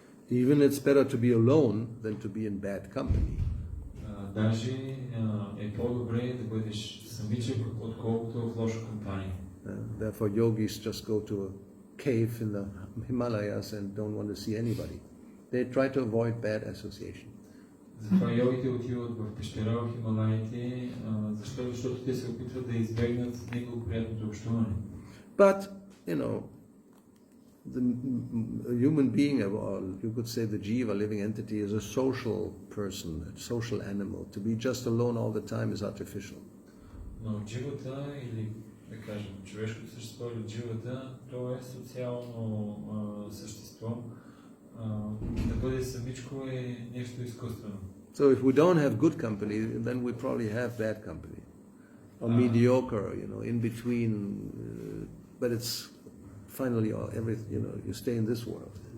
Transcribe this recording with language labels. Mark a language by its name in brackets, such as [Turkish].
[English] Even it's better to be alone than to be in bad company. [Bulgarian] Даже е по-добре да бъдеш самичък, отколкото в лоша компания. [English] Therefore, yogis just go to a cave in the Himalayas and don't want to see anybody. They try to avoid bad association. [Bulgarian] Затова йогите отиват в пещера в Хималаите, защото те се опитват да избегнат неблагоприятното общуване. [English] But, you know, the human being, or you could say the jiva, living entity, is a social person, a social animal. To be just alone all the time is artificial. [Bulgarian] Но дживата, или да кажем човешкото същество или дживата, то е социално същество. Да бъде самичко е нещо изкуствено. [English] So if we don't have good company, then we probably have bad company. Or mediocre, you know, in between, but it's finally everything, you know, you stay in this world.